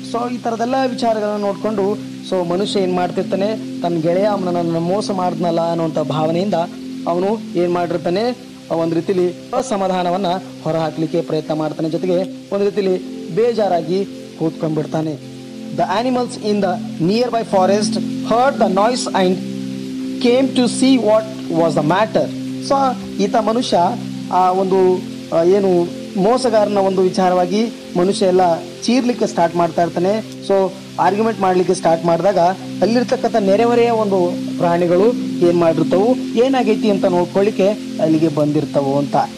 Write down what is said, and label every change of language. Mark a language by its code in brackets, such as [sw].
[kn] So ಈ ಥರದೆಲ್ಲ ವಿಚಾರಗಳನ್ನ ನೋಡಿಕೊಂಡು ಸೊ ಮನುಷ್ಯ ಏನು ಮಾಡ್ತಿರ್ತಾನೆ, ತನ್ನ ಗೆಳೆಯ ಅವನನ್ನು ಮೋಸ ಮಾಡಿದ್ನಲ್ಲ ಅನ್ನುವಂಥ ಭಾವನೆಯಿಂದ ಅವನು ಏನು ಮಾಡಿರ್ತಾನೆ, ಒಂದು ರೀತಿಲಿ ಅಸಮಾಧಾನವನ್ನು ಹೊರಹಾಕಲಿಕ್ಕೆ ಪ್ರಯತ್ನ ಮಾಡ್ತಾನೆ, ಜೊತೆಗೆ ಒಂದು ರೀತಿಲಿ ಬೇಜಾರಾಗಿ ಕೂತ್ಕೊಂಡ್ಬಿಡ್ತಾನೆ. [en] The animals in the nearby forest heard the noise and came to see what was the matter. [kn] So ಈತ ಮನುಷ್ಯ ಆ ಒಂದು ಏನು ಮೋಸಗಾರನ ಒಂದು ವಿಚಾರವಾಗಿ ಮನುಷ್ಯ ಎಲ್ಲ ಚೀರ್ಲಿಕ್ಕೆ ಸ್ಟಾರ್ಟ್ ಮಾಡ್ತಾ ಇರ್ತಾನೆ. ಸೊ ಆರ್ಗ್ಯುಮೆಂಟ್ ಮಾಡಲಿಕ್ಕೆ ಸ್ಟಾರ್ಟ್ ಮಾಡಿದಾಗ ಅಲ್ಲಿರ್ತಕ್ಕಂಥ ನೆರೆಹೊರೆಯ ಒಂದು ಪ್ರಾಣಿಗಳು ಏನು ಮಾಡಿರ್ತವು, ಏನಾಗೈತಿ ಅಂತ ನೋಡ್ಕೊಳ್ಳಿಕ್ಕೆ ಅಲ್ಲಿಗೆ ಬಂದಿರ್ತವು ಅಂತ.